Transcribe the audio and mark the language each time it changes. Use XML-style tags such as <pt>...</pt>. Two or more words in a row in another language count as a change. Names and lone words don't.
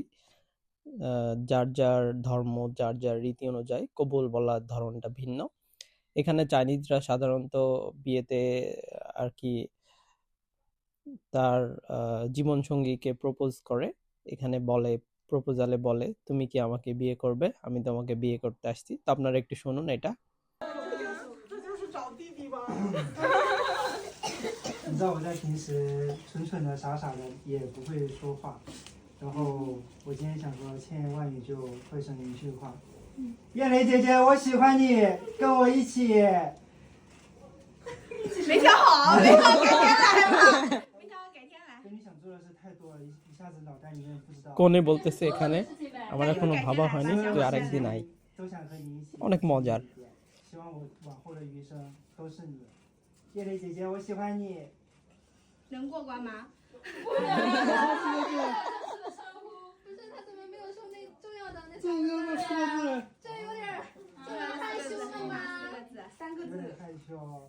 <bn>যার যার ধর্ম, যার যার রীতি অনুযায়ী কবুল বলার ধরনটা ভিন্ন। এখানে চাইনিজরা সাধারণত বিয়েতে আর কি তার জীবন সঙ্গীকে প্রপোজ করে। এখানে বলে, প্রপোজালে বলে, তুমি কি আমাকে বিয়ে করবে, আমি তোমাকে বিয়ে করতে আসছি। তো আপনারা একটু শুনুন এটা।</bn> <zh>你知道我在平时蠢蠢的、傻傻的，也不会说话。然后我今天想说千言万语就汇成一句话：燕雷姐姐，我喜欢你，跟我一起。没调好，没调改天来吧，没调改天来。跟你想做的事太多了，一下子脑袋里面不知道。</zh> <bn>কোনে বলতেছে এখানে আমার এখনো ভাবা হয়নি, তুই আরেকদিন আই।</bn> <zh>都想和你一起。</zh> <bn>অনেক মজার।</bn> <zh>希望我往后的余生都是你。叶蕾姐姐，我喜欢你。能过关吗？不是，不是，他怎么没有说那重要的那这个我说的，这有点害羞了吗？三个有点字，害羞。</zh>